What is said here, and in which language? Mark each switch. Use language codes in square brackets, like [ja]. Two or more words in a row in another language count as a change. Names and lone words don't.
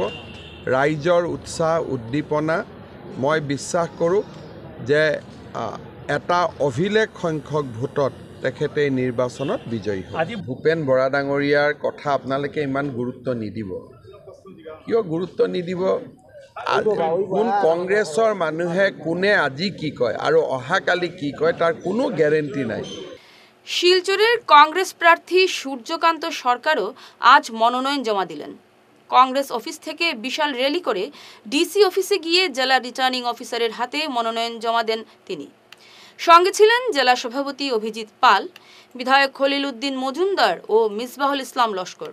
[as] ৰাইজৰ উৎসাহ উদ্দীপনা মই বিশ্বাস কৰোঁ যে এটা অভিলেখ সংখ্যক ভোটত তেখেতে নিৰ্বাচনত বিজয়ী হয়। আজি ভূপেন বৰা ডাঙৰীয়াৰ কথা আপোনালোকে ইমান গুৰুত্ব নিদিব। কিয় গুৰুত্ব নিদিব? কোন কংগ্ৰেছৰ মানুহে কোনে আজি কি কয় আৰু অহাকালি কি কয় তাৰ কোনো গ্যাৰেণ্টি নাই। [bn] শিলচরের কংগ্রেস প্রার্থী সূর্যকান্ত সরকারও আজ মনোনয়ন জমা দিলেন। কংগ্রেস অফিস থেকে বিশাল র্যালি করে [en] DC office [bn] গিয়ে জেলা [en] returning officer [bn] হাতে মনোনয়ন জমা দেন তিনি। সঙ্গে ছিলেন জেলা সভাপতি অভিজিৎ পাল, বিধায়ক খলিল উদ্দিন মজুমদার ও মিসবাহুল ইসলাম লস্কর।